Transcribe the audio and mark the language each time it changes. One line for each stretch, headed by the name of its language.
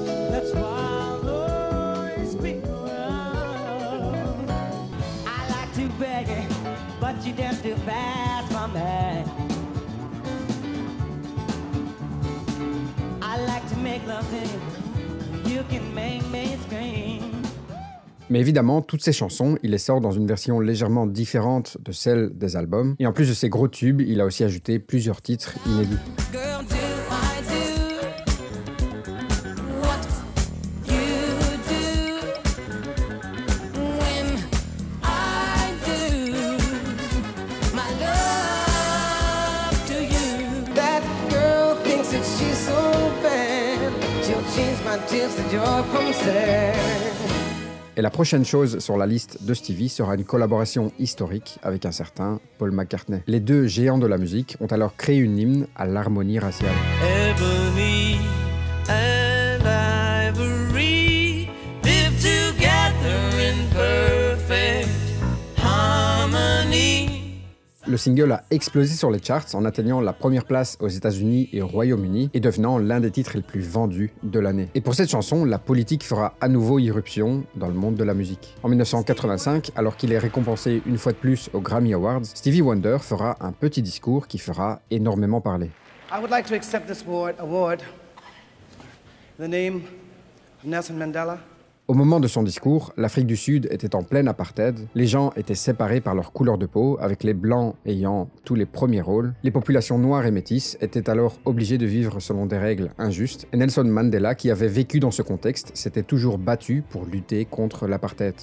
English: That's why I'll always be around. I like to beg it, but you're just too fast for me. I like to make love to you. You can make me scream.
French: Mais évidemment, toutes ces chansons, il les sort dans une version légèrement différente de celle des albums. Et en plus de ces gros tubes, il a aussi ajouté plusieurs titres inédits.
English: Girl, do I do what you do when I do my love to you? That girl thinks that she's so bad. She'll change my tears to joy from sad.
French: Et la prochaine chose sur la liste de Stevie sera une collaboration historique avec un certain Paul McCartney. Les deux géants de la musique ont alors créé une hymne à l'harmonie raciale.
English: Ebony and ivory live together in perfect harmony.
French: Le single a explosé sur les charts en atteignant la première place aux États-Unis et au Royaume-Uni et devenant l'un des titres les plus vendus de l'année. Et pour cette chanson, la politique fera à nouveau irruption dans le monde de la musique. En 1985, alors qu'il est récompensé une fois de plus aux Grammy Awards, Stevie Wonder fera un petit discours qui fera énormément parler.
English: I would like to accept this award in the name of Nelson Mandela.
French: Au moment de son discours, l'Afrique du Sud était en plein apartheid, les gens étaient séparés par leur couleur de peau, avec les blancs ayant tous les premiers rôles. Les populations noires et métisses étaient alors obligées de vivre selon des règles injustes, et Nelson Mandela, qui avait vécu dans ce contexte, s'était toujours battu pour lutter contre l'apartheid.